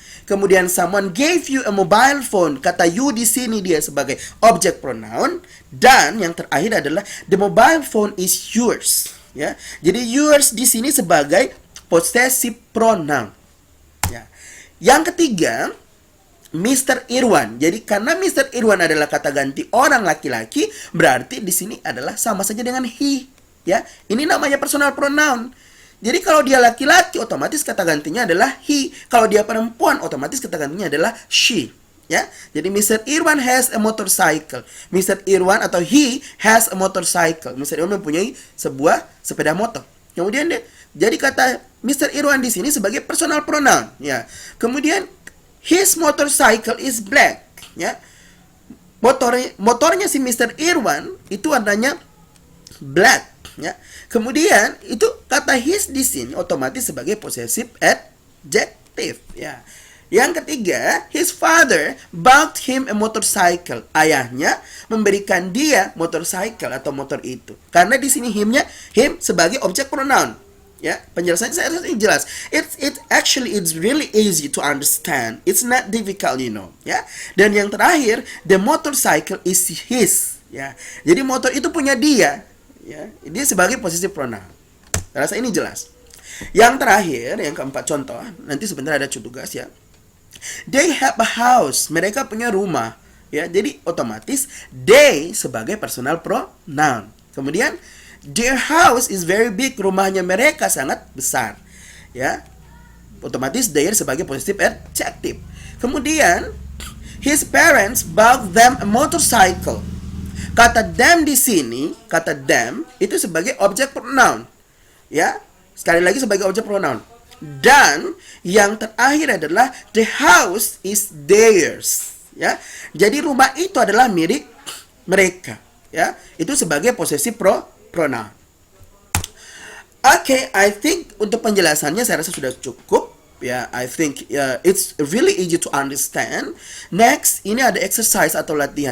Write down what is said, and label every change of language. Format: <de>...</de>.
<id>Kemudian</id> <en>someone gave you a mobile phone.</en> <id>Kata you di sini dia sebagai objek pronoun, dan yang terakhir adalah</id> <en>the mobile phone is yours</en> <id>ya. Jadi yours di sini sebagai possessive pronoun. Ya. Yang ketiga, Mr. Irwan. Jadi karena Mr. Irwan adalah kata ganti orang laki-laki, berarti di sini adalah sama saja dengan he, ya. Ini namanya personal pronoun. Jadi kalau dia laki-laki, otomatis kata gantinya adalah he. Kalau dia perempuan, otomatis kata gantinya adalah she, ya.</id> <en>Jadi Mr. Irwan has a motorcycle. Mr. Irwan</en> <id>atau</id> <en>he has a motorcycle. Mr.</en> <id>Irwan mempunyai sebuah sepeda motor. Kemudian jadi kata Mr. Irwan di sini sebagai personal pronoun, ya. Kemudian</id> <en>his motorcycle is black, ya.</en> <id>Motornya si Mr. Irwan itu warnanya black, ya. Kemudian itu kata his di sini otomatis sebagai possessive adjective, ya. Yang ketiga,</id> <en>his father bought him a motorcycle.</en> <id>Ayahnya memberikan dia motorcycle atau motor itu. Karena di sini him sebagai objek pronoun. Ya, penjelasannya saya rasa ini jelas.</id> <en>It's really easy to understand. It's not difficult, ya.</en> <id>Dan yang terakhir,</id> <en>the motorcycle is his, ya.</en> <id>Jadi motor itu punya dia, ya. Dia sebagai possessive pronoun. Saya rasa ini jelas. Yang terakhir, yang keempat contoh, nanti sebentar ada tugas ya.</id> <en>They have a house.</en> <id>Mereka punya rumah, ya. Jadi otomatis they sebagai personal pronoun.</id> <en>Kemudian their house is very big.</en> <id>Rumahnya mereka sangat besar, ya. Otomatis their sebagai possessive adjective. Kemudian</id> <en>his parents bought them a motorcycle.</en> <id>Kata them di sini, kata them itu sebagai objek pronoun, ya. Sekali lagi sebagai objek pronoun. Dan yang terakhir adalah</id> <en>the house is theirs,</en> <id>ya. Jadi rumah itu adalah milik mereka, ya. Itu sebagai possessive pronoun. Oke,</id> <en>I think</en> <id>untuk penjelasannya saya rasa sudah cukup.</id> <en>Ya, I think it's really easy to understand. Next,</en> <id>ini ada exercise atau latihan.</id>